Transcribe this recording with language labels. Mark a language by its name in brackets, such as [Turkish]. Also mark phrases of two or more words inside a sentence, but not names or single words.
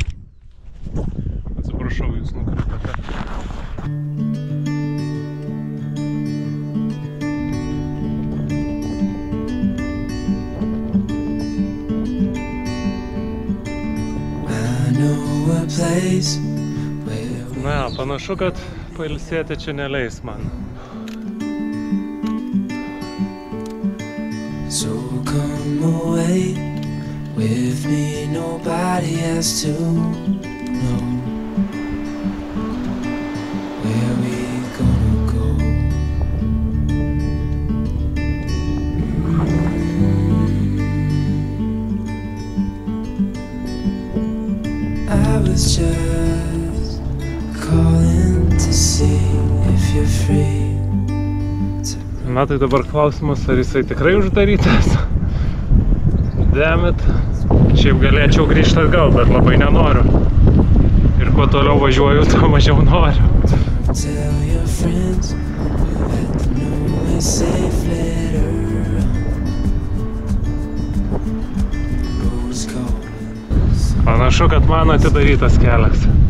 [Lithuanian] Atsiprašau, jūs nukritote. Na, panašu, kad pailsėti čia neleis man. [English] So come away with me, nobody has to know where we gonna go. I was just calling to see if you're free. [Lithuanian] Na tai dabar klausimas, ar jisai tikrai uždarytas. Dammit. Šiaip galėčiau grįžti atgal, bet labai nenoriu. Ir kuo toliau važiuoju, tuo mažiau noriu. Panašu, kad man atidarytas kelias.